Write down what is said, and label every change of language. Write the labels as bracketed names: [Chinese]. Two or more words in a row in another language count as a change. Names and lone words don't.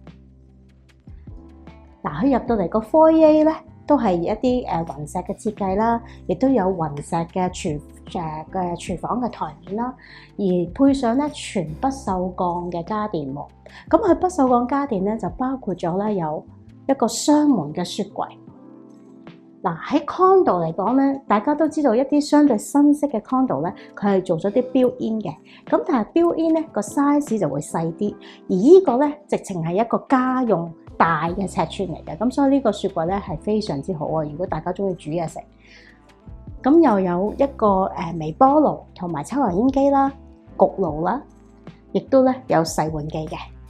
[Cantonese] 嗱，佢入到嚟個 foyer 咧，都係一啲雲石嘅設計啦，亦都有雲石嘅廚房嘅台面啦，而配上咧全不鏽鋼嘅家電喎。咁佢不鏽鋼家電咧就包括咗咧有一個雙門嘅雪櫃。嗱，喺 condo 嚟講咧，大家都知道一啲相對新式嘅 condo 咧，佢係做咗啲 built-in 嘅。咁但係 built-in 咧個 size 就會細啲，而呢個咧直情係一個家用大嘅尺寸嚟嘅。咁所以呢個雪櫃咧係非常之好啊！如果大家中意煮嘢食，咁又有一個微波爐同埋抽油煙機啦、焗爐啦，亦都咧有洗碗機嘅。